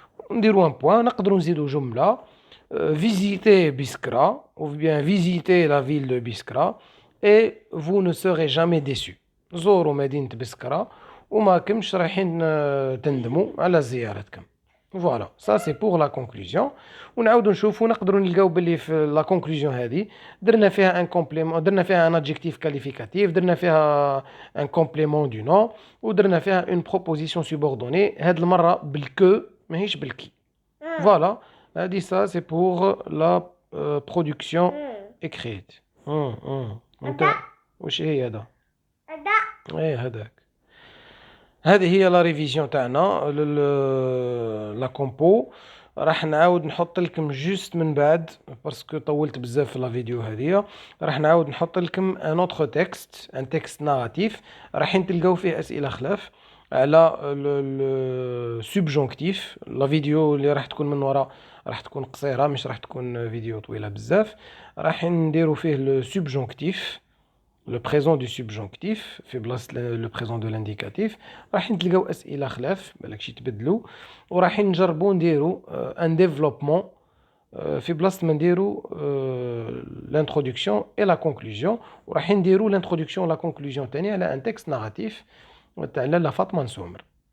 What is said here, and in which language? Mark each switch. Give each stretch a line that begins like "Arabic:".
French: نديروا un point.
Arabic: نقدروا نزيدوا جملة
French: visiter Biskra ou bien visiter la ville de Biskra et vous ne serez jamais déçus.
Arabic: زوروا مدينة بسكرة وما كمش رايحين تندموا على زيارتكم.
French: فوالا ça c'est pour la conclusion.
Arabic: ونعاودوا نشوفوا نقدروا نلقاو باللي في la conclusion هذه درنا فيها un complément، درنا فيها
French: un adjectif qualificatif،
Arabic: درنا فيها
French: un complément du nom
Arabic: ودرنا فيها
French: une proposition subordonnée.
Arabic: هاد المرة بالكو ماهيش بالكي.
French: فوالا
Arabic: هذه
French: ça c'est pour la production écrite.
Arabic: انت واش هي هذا؟ ايه هذاك. هذه هي
French: لا ريفيزيون
Arabic: تاعنا لا كومبو. راح نعاود نحط لكم جوست من بعد باسكو طولت بزاف في لا فيديو هذه. راح نعاود نحط لكم
French: ان اوتر تكست، ان تكست ناراتيف
Arabic: رايحين تلقاو فيه اسئله خلاف على
French: لو سوبجونكتيف.
Arabic: لا فيديو اللي راح تكون من وراء راح تكون قصيره، مش راح تكون فيديو طويله بزاف. راح نديرو فيه
French: لو سوبجونكتيف، le présent du subjonctif
Arabic: في بلاصة
French: le présent de l'indicatif.
Arabic: راح نتلقاو أسئلة خلاف بالك يتبدلوا، وراح نجربوا نديروا ان ديفلوبمون في بلاصة ما نديروا
French: l'introduction et la conclusion.
Arabic: وراح نديروا l'introduction و la conclusion تاني على ان تكست ناراتيف تاع لاله فاطمة نسومر.